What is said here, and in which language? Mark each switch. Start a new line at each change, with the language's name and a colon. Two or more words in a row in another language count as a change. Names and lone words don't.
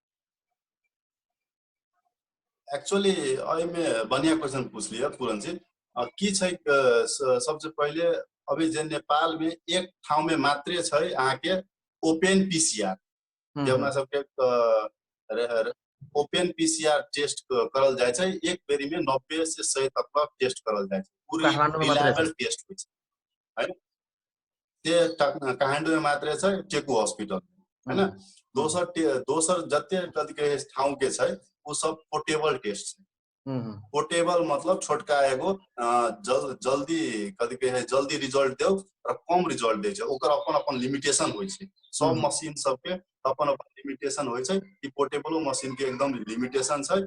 Maithili: एक्चुअली अई में बढ़िया क्वेश्चन पूछ लिया पूरन जी की छै सबसे पहले अभी जे नेपाल में एक ठाउँ में मात्रे छै अहाँ के
English: open PCR
Maithili: जे अपना सबके
English: open PCR test
Maithili: करल जाय छै एक बेरी में 90 से 100 तक टेस्ट करल जाय छै पूरी
English: reliable test
Maithili: होय छै है काठमाडौँ में मात्रै छ टेकु हॉस्पिटल हैन। दोसर जते कतिके ठाउँ के छै वो सब
English: portable test
Maithili: छै। पोर्टेबल मतलब छोटका एगो जल्दी कथी कहे जल्दी रिजल्ट देव और कम रिजल्ट दे छै, ओकर अपन अपन लिमिटेशन होय छै। सब मशीन सबके अपन अपन लिमिटेशन होय छै। ई
English: portable machine
Maithili: के एकदम लिमिटेशन छै।